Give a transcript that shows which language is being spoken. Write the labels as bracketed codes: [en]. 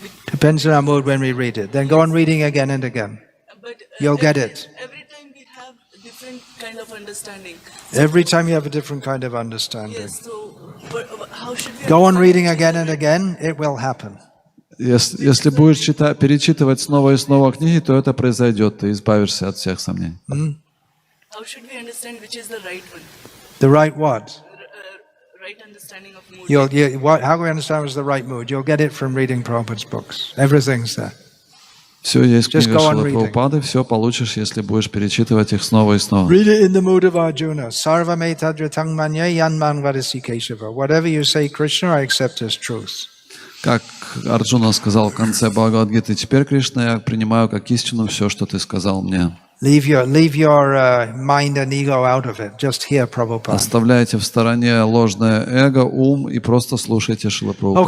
[en] Depends on our mood when we read it. Then go on reading again and again. You'll get it. Every time we have different kind of understanding. Every time you have a different kind of understanding. Yes, so how should we go on reading again and again, it will happen. [ru] Если будешь перечитывать снова и снова книги, то это произойдет, ты избавишься от всех сомнений. [en] How should we understand which is the right one? The right what? Right understanding of mood. How do we understand what's the right mood? You'll get it from reading Prabhupada's books. Everything's there. [ru] Все есть книга Шрилы Прабхупады, все получишь, если будешь перечитывать их снова и снова. [en] Read it in the mood of Arjuna. [sa] Sarva me tadritang manye yanman vadasi Keshava. [en] Whatever you say, Krishna, I accept as truth. [ru] Как Арджуна сказал в конце Бхагавад-гиты, теперь, Кришна, я принимаю как истину все, что ты сказал мне. [en] Leave your mind and ego out of it. Just hear Prabhupada. [ru] Оставляйте в стороне ложное эго, ум и просто слушайте Шрилу Прабхупаду.